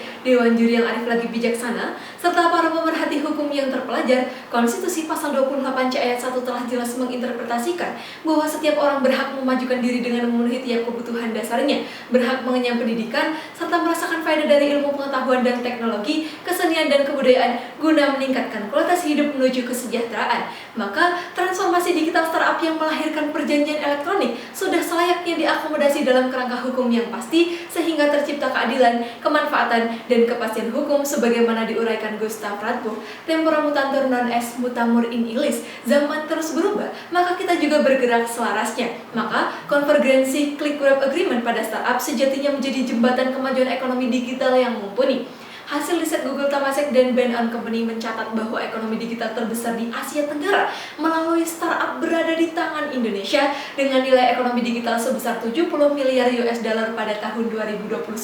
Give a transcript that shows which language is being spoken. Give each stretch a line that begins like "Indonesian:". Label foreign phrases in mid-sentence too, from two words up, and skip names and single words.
Indonesian: Dewan Juri yang arif lagi bijaksana, serta para pemerhati hukum yang terpelajar, Konstitusi Pasal 28C ayat 1 telah jelas menginterpretasikan bahwa setiap orang berhak memajukan diri dengan memenuhi tiap kebutuhan dasarnya, berhak mengenyam pendidikan, serta merasakan faedah dari ilmu pengetahuan dan teknologi, kesenian dan kebudayaan guna meningkatkan kualitas hidup menuju kesejahteraan. Maka transformasi digital startup yang melahirkan perjanjian elektronik sudah selayaknya diakomodasi dalam kerangka hukum yang pasti sehingga tercipta keadilan, kemanfaatan, dan kepastian hukum sebagaimana diuraikan Gustav Radbuch.
Latin: Tempora mutantur non est mutamur in illis.
Indonesian: Zaman terus berubah, maka kita juga bergerak selarasnya. Maka konvergensi
English: Click Wrap Agreement
Indonesian: pada startup sejatinya menjadi jembatan kemajuan ekonomi digital yang mumpuni. Hasil riset Google Temasek dan Bain & Company mencatat bahwa ekonomi digital terbesar di Asia Tenggara melalui startup berada di tangan Indonesia dengan nilai ekonomi digital sebesar 70 miliar
English: US dollar
Indonesian: pada tahun 2021.